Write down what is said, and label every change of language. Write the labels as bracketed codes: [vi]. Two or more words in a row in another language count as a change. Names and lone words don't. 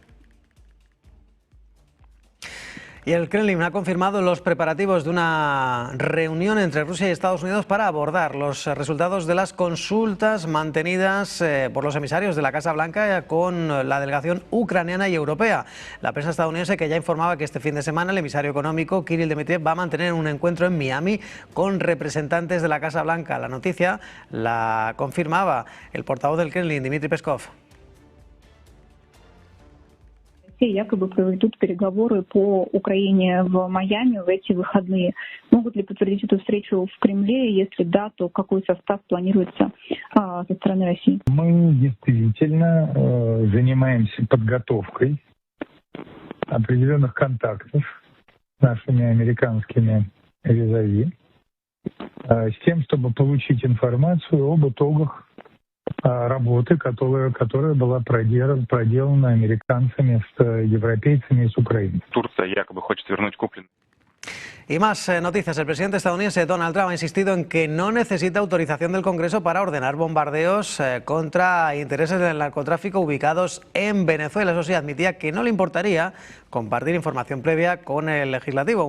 [es] Y el Kremlin ha confirmado los preparativos de una reunión entre Rusia y Estados Unidos para abordar los resultados de las consultas mantenidas por los emisarios de la Casa Blanca con la delegación ucraniana y europea. La prensa estadounidense, que ya informaba que este fin de semana el emisario económico Kirill Dmitriev va a mantener un encuentro en Miami con representantes de la Casa Blanca. La noticia la confirmaba el portavoz del Kremlin, Dmitry Peskov. [ru] Якобы проведут переговоры по Украине в Майами в эти выходные. Могут ли подтвердить эту встречу в Кремле? Если да, то какой состав планируется со стороны России? Мы действительно занимаемся подготовкой определенных контактов с нашими американскими визави с тем, чтобы получить информацию об итогах работы, которая была проделана американцами с европейцами и с украинцами. Турция якобы хочет вернуть купленные. [es] Y más noticias. El presidente estadounidense Donald Trump ha insistido en que no necesita autorización del Congreso para ordenar bombardeos contra intereses del narcotráfico ubicados en Venezuela. Eso sí, admitía que no le importaría compartir información previa con el legislativo.